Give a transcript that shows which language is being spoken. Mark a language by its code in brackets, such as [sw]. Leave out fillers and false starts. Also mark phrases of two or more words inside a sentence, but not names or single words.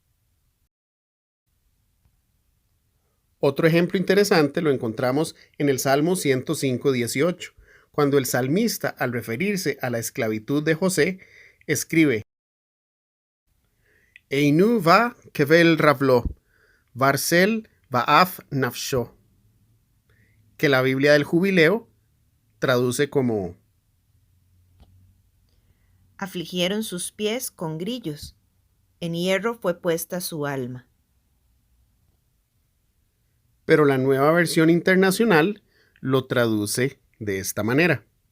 [es] Otro ejemplo interesante lo encontramos en el Salmo 105:18, cuando el salmista, al referirse a la esclavitud de José, escribe: [he] ענו בכבל רגלו ברזל באה נפשו, [es] que la Biblia del Jubileo traduce como: Afligieron sus pies con grillos, en hierro fue puesta su alma. Pero la nueva versión internacional lo traduce de esta manera: